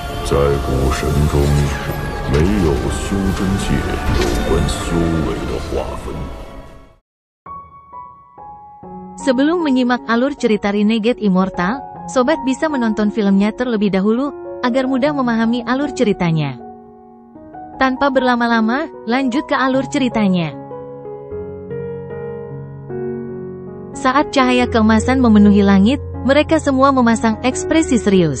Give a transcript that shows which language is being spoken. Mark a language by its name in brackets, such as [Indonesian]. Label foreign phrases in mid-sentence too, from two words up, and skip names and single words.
[Chinese] 在古神中，没有修真界有关修为的划分。 [Indonesian] Sebelum menyimak alur cerita Renegade Immortal, sobat bisa menonton filmnya terlebih dahulu, agar mudah memahami alur ceritanya. Tanpa berlama-lama, lanjut ke alur ceritanya. Saat cahaya keemasan memenuhi langit, mereka semua memasang ekspresi serius.